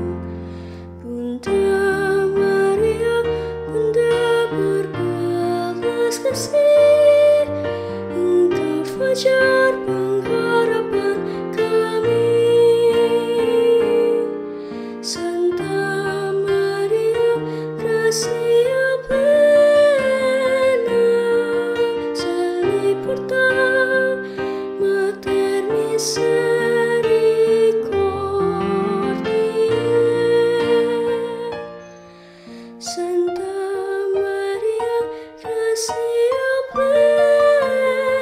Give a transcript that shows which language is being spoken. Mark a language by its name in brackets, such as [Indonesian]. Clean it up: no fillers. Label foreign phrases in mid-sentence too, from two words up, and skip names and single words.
[Indonesian] Bunda Maria, Bunda berbelas kasih, Engkau fajar pengharapan kami. [Latin] Santa Maria, Gracia plena, Seliporta Mater Misericordiae, Santa Maria, Gracia plena.